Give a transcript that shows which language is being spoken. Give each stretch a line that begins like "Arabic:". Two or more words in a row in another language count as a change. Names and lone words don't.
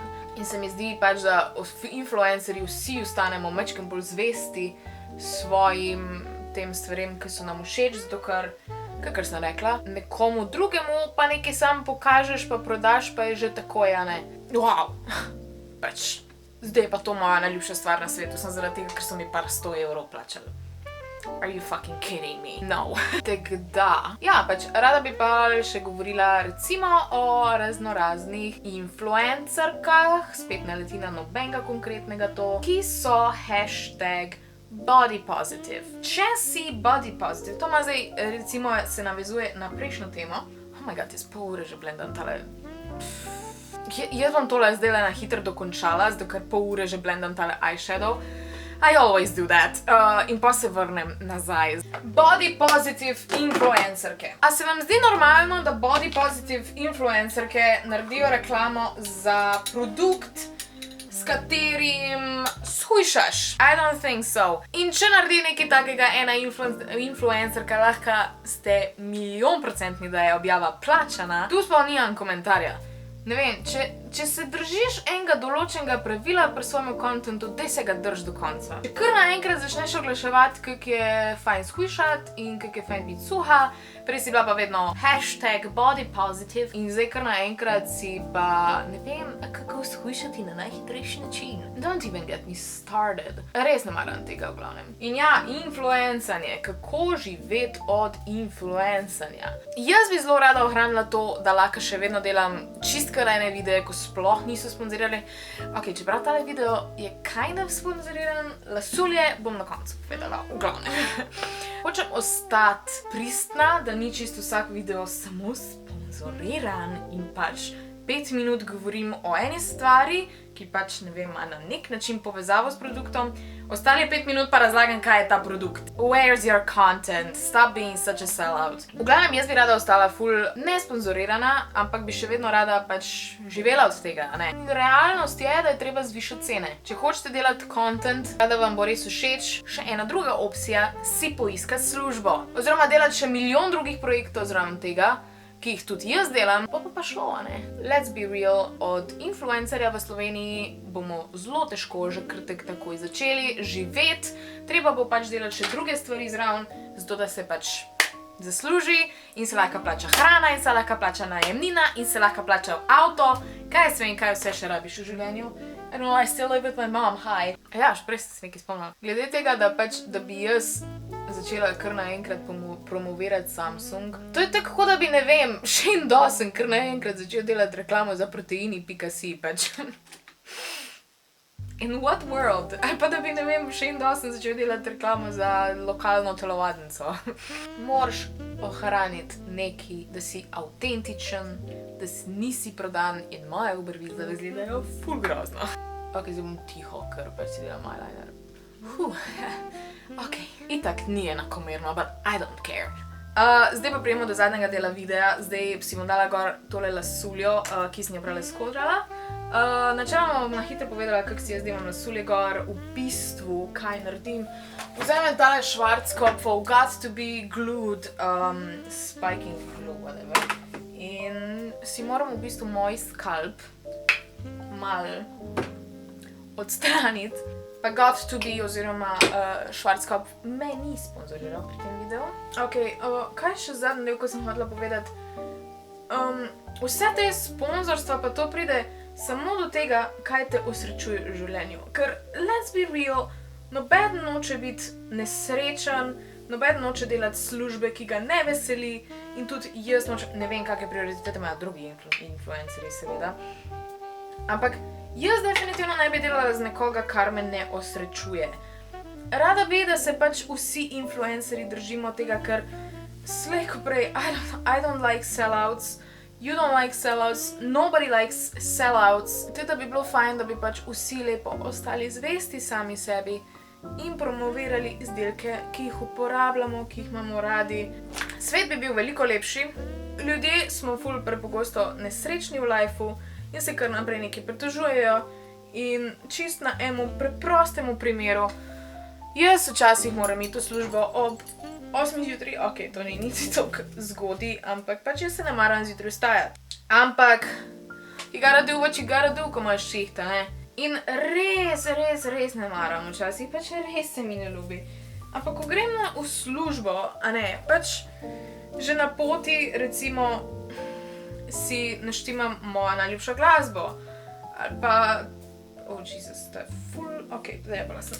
Slovenian: In se mi zdi pač, da influencerji vsi ostanemo majčkeno bolj zvesti svojim tem stvarem, ki so nam všeč, zato ker, kakor sem rekla, nekomu drugemu pa nekaj sam pokažeš, pa prodaš, pa je že takoj, a ne. Wow! Pač, zdaj pa to moja najljubša stvar na svetu, sem zaradi tega, ker so mi par 100 € plačali.
English: Are you fucking kidding me? No.
Slovenian: Tako da, ja, pač rada bi pa še govorila recimo o raznoraznih influencerkah, spet ne leti na nobenega konkretnega to, ki so #
English: body positive.
Slovenian: Če si
English: body positive,
Slovenian: to ima zdaj, recimo, se navezuje na prejšnjo temo.
English: Oh my god,
Slovenian: jaz pol ure že blendam tale. Jaz bom tole zdaj na hitro dokončala, zato ker pol ure že blendam tale eyeshadow.
English: I always do that.
Slovenian: In pa se vrnem nazaj.
English: Body positive
Slovenian: influencerke. A se vam zdi normalno, da
English: body positive
Slovenian: influencerke naredijo reklamo za produkt, s katerim shujšaš?
English: I don't think so.
Slovenian: In če naredi nekaj takega ena influencerka, lahko ste 10000%, da je objava plačana, tu sploh nimam komentarja. Ne vem, če se držiš enega določenega pravila pri svojem kontentu, daj se ga drž do konca. Če kar naenkrat začneš oglaševati, kako je fajn shujšati in kako je fajn biti suha, prej si bila pa vedno #bodypositive in zdaj kar naenkrat si pa, ne vem, kako shujšati na najhitrejši način.
English: Don't even get me started.
Slovenian: Res ne maram tega v glavnem. In ja, influencanje, kako živeti od influencanja. Jaz bi zelo rada ohranila to, da lahko še vedno delam čist ene videe, ko sploh niso sponzorirali. Ok, čeprav tale video je
English: kind of
Slovenian: sponzoriran, lasulje bom na koncu povedala, v glavnem. Hočem ostati pristna, da ni čisto vsak video samo sponzoriran in pač 5 minut govorim o eni stvari, ki pač, ne vem, ima na nek način povezavo s produktom, ostali 5 minut pa razlagam, kaj je ta produkt.
English: Where's your content? Stop being such a sellout.
Slovenian: V glavnem, jaz bi rada ostala ful nesponzorirana, ampak bi še vedno rada pač živela od tega, ne? Realnost je, da je treba zvišati cene. Če hočete delati content, da vam bo res všeč, še ena druga opcija, si poiskati službo. Oziroma delati še milijon drugih projektov zraven tega, ki jih tudi jaz delam, pa šlo, ne?
English: Let's be real,
Slovenian: od influencerja v Sloveniji bomo zelo težko že kar takoj začeli živeti, treba bo pač delati še druge stvari zraven, zato da se pač zasluži in se lahko plača hrana in se lahko plača najemnina in se lahko plača avto, kaj jaz vem, kaj vse še rabiš v življenju.
English: I don't know, I still live with my mom, hi.
Slovenian: Ja, še prej sem se nekaj spomnila. Glede tega, da bi jaz začela kar naenkrat promovirati Samsung. To je tako, da bi, ne vem, Shane Dawson kar naenkrat začel delati reklamo za proteini.si, pač.
English: In what world?
Slovenian: Ali pa da bi, ne vem, Shane Dawson začel delati reklamo za lokalno telovadnico. Moraš ohraniti nekaj, da si avtentičen, da nisi prodan in moje obrvi zdaj izgledajo ful grozno. Ok, zdaj bom tiho, ker pač si delam eyeliner. Ok, itak ni enakomerno,
English: but I don't care.
Slovenian: Zdaj pa prijemo do zadnjega dela videa. Zdaj si bom dala gor tole lasuljo, ki sem jo prav skodrala. Načeloma bom na hitro povedala, kako si jaz delam lasulje gor, v bistvu, kaj naredim. Vzamem tale Schwarzkopfov Got to be Glued Spiking Glue, whatever. In si moram v bistvu moj skalp malo odstraniti. Pa Got to be oziroma Schwarzkopf me ni sponzoriral pri tem videu. Ok, kaj še zadnji del, ko sem hotela povedati? Vse te sponzorstva pa to pride samo do tega, kaj te osrečuje v življenju. Ker,
English: let's be real,
Slovenian: noben noče biti nesrečen, noben noče delati službe, ki ga ne veseli in tudi jaz noče, ne vem, kakve prioritete imajo drugi influencerji, seveda. Ampak jaz definitivno ne bi delala z nekoga, kar me ne osrečuje. Rada bi, da se pač vsi influencerji držimo tega, ker slej ko prej,
English: I don't like sellouts, you don't like sellouts, nobody likes sellouts.
Slovenian: Teda bi bilo fajn, da bi pač vsi lepo ostali zvesti sami sebi in promovirali izdelke, ki jih uporabljamo, ki jih imamo radi. Svet bi bil veliko lepši, ljudje smo ful prepogosto nesrečni v lifeu in se kar naprej nekaj pritožujejo in čist na emu preprostemu primeru, jaz včasih moram iti v službo ob 8 zjutraj, ok, to ni niti toliko zgodaj, ampak pač jaz se ne maram zjutraj vstajati. Ampak,
English: you gotta do what you gotta do,
Slovenian: ko imaš šihta, ne? In res ne maram včasih, pač res se mi ne ljubi. Ampak ko grem v službo, a ne, pač že na poti, recimo, si naštimam mojo najljubšo glasbo. Ali pa,
English: oh Jesus,
Slovenian: to je ful, ok, zajebala sem.